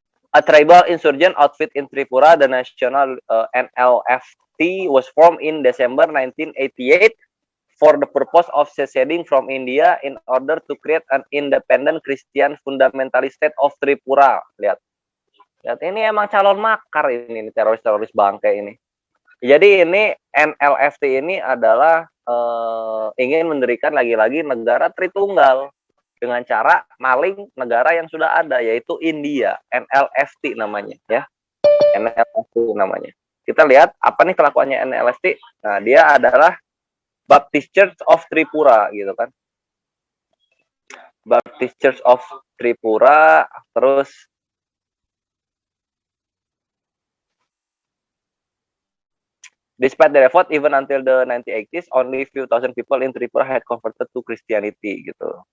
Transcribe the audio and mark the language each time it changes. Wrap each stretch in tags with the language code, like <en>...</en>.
<en>A tribal insurgent outfit in Tripura, the National NLFT was formed in December 1988 for the purpose of seceding from India in order to create an independent Christian fundamentalist state of Tripura.</en> <id>Lihat, ini emang calon makar ini teroris bangke ini. Jadi ini NLFT ini adalah ingin mendirikan lagi-lagi negara Tritunggal dengan cara maling negara yang sudah ada, yaitu India. NLFT namanya ya. NLFT namanya. Kita lihat apa nih kelakuannya NLFT. Nah, dia adalah Baptist Church of Tripura gitu kan.</id> <en>Baptist Church of Tripura, terus despite the effort even until the 1980s only few thousand people in Tripura had converted to Christianity gitu.</en>